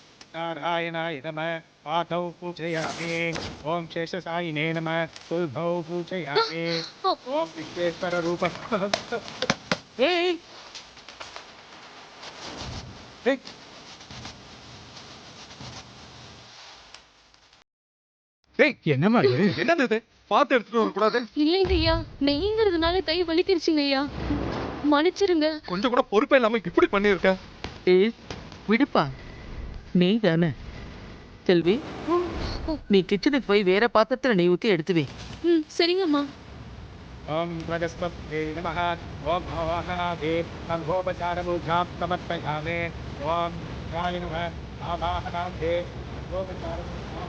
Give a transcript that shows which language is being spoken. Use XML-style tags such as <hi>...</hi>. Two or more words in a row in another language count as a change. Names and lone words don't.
<sa>नारायणाय नमः पातौ पूजयामि ॐ शेषसायिने नमः तुल्भौ पूजयामि ॐ विश्वेश्वररूप</sa> <ta>ஏய் ஏய் ஏய் என்னம்மா இது என்னது இது பார்த்து எடுத்துட்டு வரக்கூடாது இல்லைங்க ஐயா நெய்ங்கிறதுனால கை வலிக்கிருச்சுங்க ஐயா மன்னிச்சிருங்க கொஞ்சம் கூட பொறுப்பே இல்லாம இப்படி பண்ணியிருக்க ஏய் விடுப்பா நெய் தானே செல்வி நீ கிச்சனுக்கு போய் வேற பாத்திரத்துல நெய் ஊத்தி எடுத்து வை. ம் சரிங்கம்மா</ta> <sa>ॐ प्रजस्पते नमः ॐ भवाहनादे नमोपचारमूर्धां समर्पयामि ॐ राय नमः आवाहनादे नमोपचारमूर्धां</sa>